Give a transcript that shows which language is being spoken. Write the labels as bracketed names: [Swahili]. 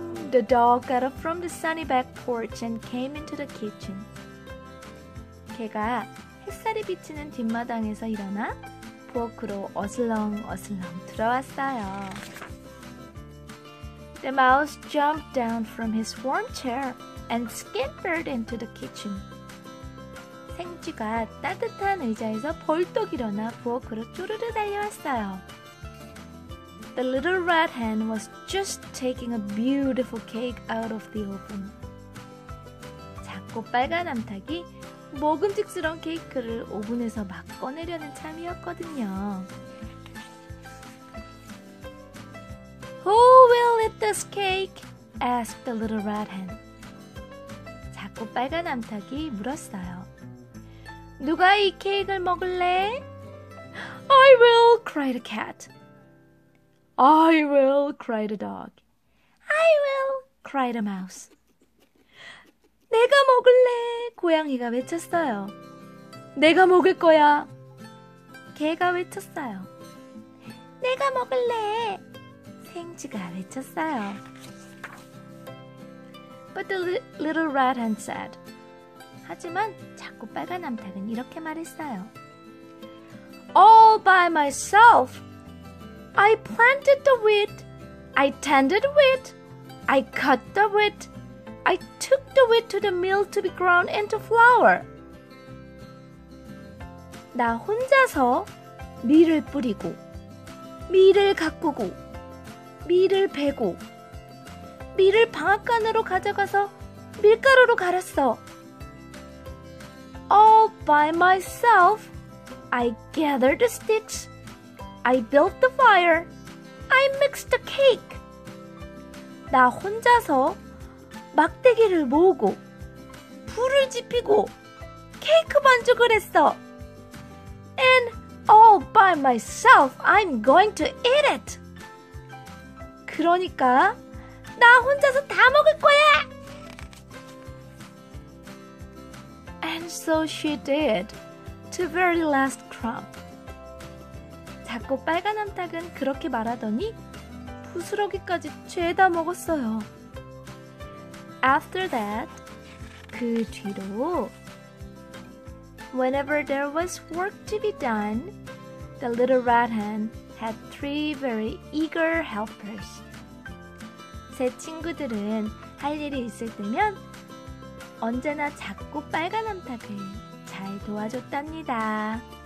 [English] The dog got up from the sunny back porch and came into the kitchen. [Korean] 개가 햇살이 비치는 뒷마당에서 일어나 포크로 어슬렁어슬렁 들어왔어요. [English] The mouse jumped down from his warm chair and scampered into the kitchen. [Korean] 생쥐가 따뜻한 의자에서 벌떡 일어나 부엌으로 쪼르르 달려왔어요. [English] The little red hen was just taking a beautiful cake out of the oven. [Korean] 작고 빨간 암탉이 먹음직스러운 케이크를 오븐에서 막 꺼내려는 참이었거든요. [English] Who will eat this cake? asked the little red hen. [Korean] 작고 빨간 암탉이 물었어요. 누가 이 케이크를 먹을래? [English] I will, cried the cat. I will, cried the dog. I will, cried the mouse. [Korean] 내가 먹을래, 고양이가 외쳤어요. 내가 먹을 거야, 개가 외쳤어요. 내가 먹을래. 생쥐가 외쳤어요. [English] But the little red hen said. [Korean] 하지만 작고 빨간 암탉은 이렇게 말했어요. [English] All by myself. I planted the wheat. I tended wheat. I cut the wheat. I took the wheat to the mill to be ground into flour. [Korean] 나 혼자서 밀을 뿌리고, 밀을 가꾸고, 밀을 베고, 밀을 방앗간으로 가져가서 밀가루로 갈았어. [English] All by myself, I gathered the sticks. I built the fire. I mixed the cake. [Korean] 나 혼자서 막대기를 모으고, 불을 지피고, 케이크 반죽을 했어. [English] And all by myself, I'm going to eat it. [Korean] 그러니까 나 혼자서 다 먹을 거야. [English] And so she did, to very last crumb. [Korean] 작고 빨간 암탉은 그렇게 말하더니 부스러기까지 죄다 먹었어요. [English] After that, [Korean] 그 뒤로 [English] whenever there was work to be done, the little red hen had 3 very eager helpers. [Korean] 새 친구들은 할 일이 있을 때면 언제나 작고 빨간 암탉을 잘 도와줬답니다.